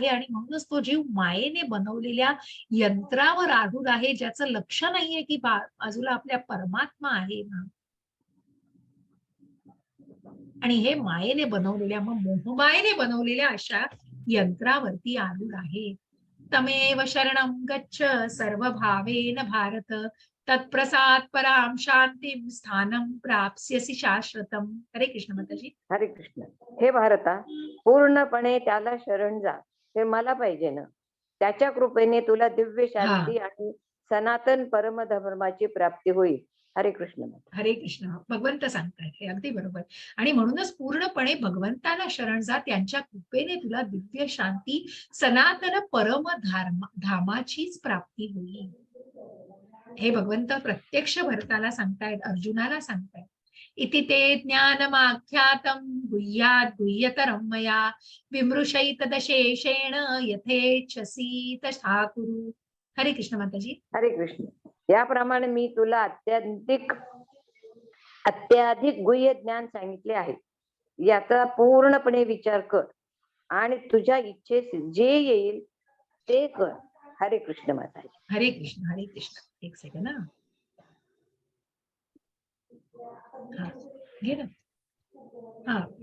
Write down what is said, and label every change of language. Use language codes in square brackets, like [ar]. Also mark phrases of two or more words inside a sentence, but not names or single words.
[mr] आणि म्हणूनच तो जीव मायेने बनवलेल्या यंत्रावर आरूढ आहे, ज्याचं लक्ष नाहीये की बाजूला आपल्या परमात्मा आहे ना. आणि हे मायेने बनवलेल्या मग मोहमायेने बनवलेल्या अशा यंत्रावरती आरूढ आहे. [sa] तमेव शरणं गच्छ सर्वभावेन भारत तत्प्रसाद पराम शांतीम स्थानं प्राप्स्यसि शाश्वतम. [mr] हरे कृष्ण माताजी. हरे कृष्ण. हे भारता, पूर्णपणे त्याला शरण जा. हे मला पाहिजे ना. त्याच्या कृपेने तुला दिव्य शांती आणि सनातन परमधर्माची प्राप्ती होईल. हरे कृष्ण. हरे कृष्ण. भगवंत सांगतायत हे अगदी बरोबर. आणि म्हणूनच पूर्णपणे भगवंताला शरण जा, त्यांच्या कृपेने तुला दिव्य शांती सनातन परम धामाचीच प्राप्ती होईल. हे भगवंत प्रत्यक्ष भरताला सांगतायत, अर्जुनाला सांगतायत. [sa] इति ते ज्ञानमाख्यातं गुह्यात् गुह्यतरं मया विमृशैतदशेषेण यथेच्छसि तथा कुरु. [mr] हरे कृष्ण माताजी. हरे कृष्ण. याप्रमाणे मी तुला अत्याधिक गुह्य ज्ञान सांगितले आहे. याचा पूर्णपणे विचार कर आणि तुझ्या इच्छेस जे येईल ते कर. हरे कृष्ण माताजी. हरे कृष्ण. हरे कृष्ण. एक सेकंड हा घे ना. हा